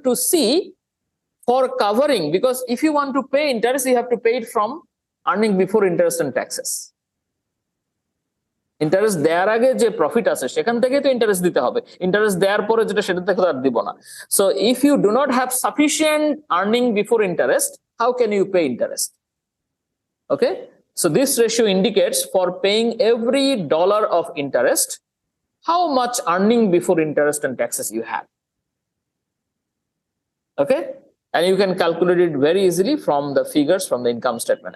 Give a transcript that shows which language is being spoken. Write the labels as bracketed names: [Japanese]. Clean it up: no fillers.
[English] To see for covering, because if you want to pay interest, you have to pay it from earning before interest and taxes. [Bangla] Interest দেওয়ার আগে যে profit আছে সেখান থেকে তো interest দিতে হবে, ইন্টারেস্ট দেওয়ার পরে যেটা সেটা থেকে তো আর দিব না। [English] So if you do not have sufficient earning before interest, how can you pay interest? Okay, so this ratio indicates for paying every dollar of interest how much earning before interest and taxes you have. Okay, and you can calculate it very easily from the figures from the income statement.